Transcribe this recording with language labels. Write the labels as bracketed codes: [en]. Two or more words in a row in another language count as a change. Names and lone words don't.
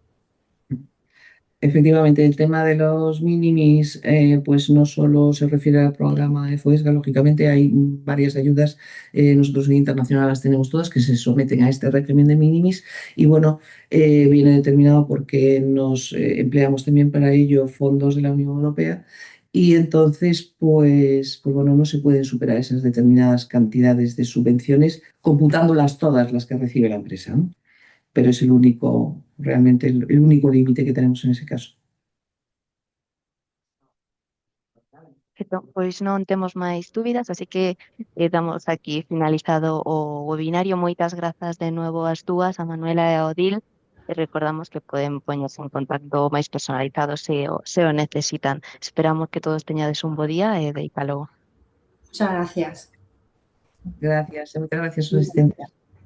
[es] Efectivamente, el tema de los minimis, pues no solo se refiere al programa de FOESGA, lógicamente hay varias ayudas, nosotros en Internacional las tenemos todas, que se someten a este régimen de minimis y bueno, viene determinado porque nos empleamos también para ello fondos de la Unión Europea y entonces, pues bueno, no se pueden superar esas determinadas cantidades de subvenciones computándolas todas las que recibe la empresa, ¿no? Pero es realmente el único límite que tenemos en ese caso. [gl] Perfecto, pois non temos máis dúbidas, así que damos aquí finalizado o webinario. Moitas grazas de novo ás dúas, a Manuela e a Odil, e recordamos que poden poñerse en contacto máis personalizados se o necesitan. Esperamos que todos teñades un bo día e deica logo. [es] Muchas gracias. Gracias, muchas gracias, su asistencia.